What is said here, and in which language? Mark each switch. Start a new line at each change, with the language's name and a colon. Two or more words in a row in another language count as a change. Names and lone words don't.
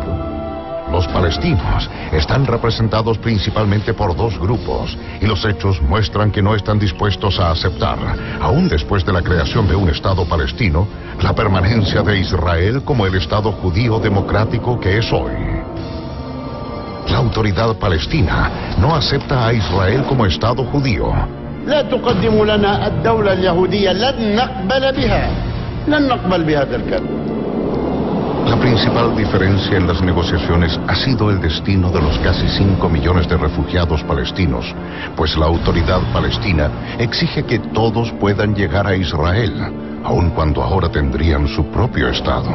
Spanish: Los palestinos están representados principalmente por dos grupos y los hechos muestran que no están dispuestos a aceptar, aún después de la creación de un Estado palestino, la permanencia de Israel como el Estado judío democrático que es hoy. La autoridad palestina no acepta a Israel como Estado judío.
Arabic: لا تقدم لنا الدولة اليهودية لن نقبل بها لن نقبل بهذا الكلام.
Spanish: La principal diferencia en las negociaciones ha sido el destino de los casi 5 millones de refugiados palestinos, pues la autoridad palestina exige que todos puedan llegar a Israel, aun cuando ahora tendrían su propio Estado.